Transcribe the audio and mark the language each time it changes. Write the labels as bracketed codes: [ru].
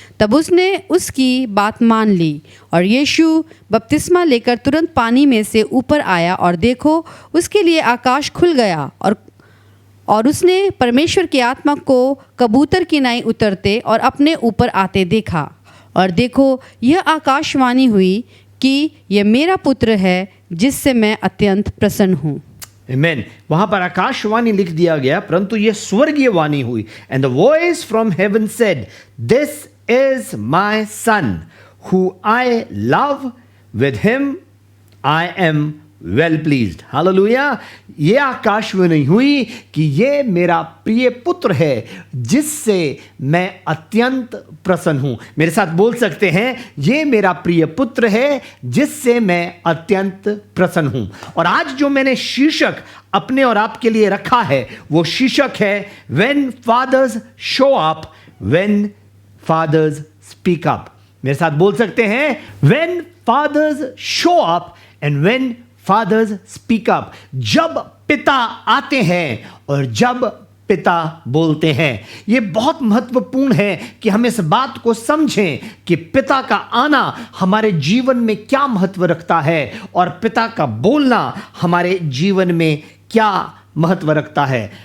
[hi] तब उसने उसकी बात मान ली और यीशु बपतिस्मा लेकर तुरंत पानी में से ऊपर आया और देखो उसके लिए आकाश खुल गया और उसने परमेश्वर की आत्मा को कबूतर की नाई उतरते और अपने ऊपर आते देखा। और देखो यह आकाशवाणी हुई कि यह मेरा पुत्र है जिससे मैं अत्यंत प्रसन्न हूँ। [en] Amen. [hi] वहां पर आकाशवाणी लिख दिया गया, परंतु यह स्वर्गीय वाणी हुई। [en] And the voice from heaven said, "This is my son, who I love. With him I am well pleased." [hi] Hallelujah. ये आकाशवाणी हुई कि ये मेरा प्रिय पुत्र है जिससे मैं अत्यंत प्रसन्न हूं। मेरे साथ बोल सकते हैं, ये मेरा प्रिय पुत्र है जिससे मैं अत्यंत प्रसन्न हूं। और आज जो मैंने शीर्षक अपने और आपके लिए रखा है वो शीर्षक है [en] When fathers show up, when fathers speak up। [hi] मेरे साथ बोल सकते हैं, [en] When fathers show up and when fathers speak up। [hi] जब पिता आते हैं और जब पिता बोलते हैं। यह बहुत महत्वपूर्ण है कि हम इस बात को समझें कि पिता का आना हमारे जीवन में क्या महत्व रखता है और पिता का बोलना हमारे जीवन में क्या महत्व रखता है।